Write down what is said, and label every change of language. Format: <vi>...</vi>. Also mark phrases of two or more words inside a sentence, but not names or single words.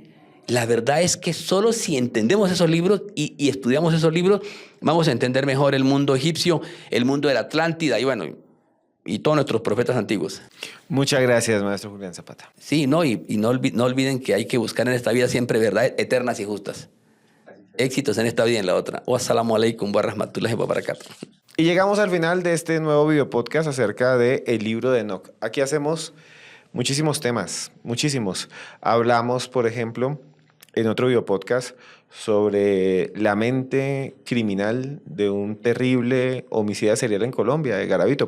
<es>La verdad es que solo si entendemos esos libros y estudiamos esos libros, vamos a entender mejor el mundo egipcio, el mundo de la Atlántida y bueno, y todos nuestros profetas antiguos. Muchas gracias, maestro Julián Zapata. Sí, no olviden que hay que buscar en esta vida siempre verdades eternas y justas. Éxitos en esta vida y en la otra.</es> <ar>والسلام عليكم ورحمة الله وبركاته.</ar> <es>Y llegamos al final de este nuevo video podcast acerca del libro de Enoch. Aquí hacemos muchísimos temas, muchísimos. Hablamos, por ejemplo, en otro video podcast sobre la mente criminal de un terrible homicida serial en Colombia, de Garavito.</es>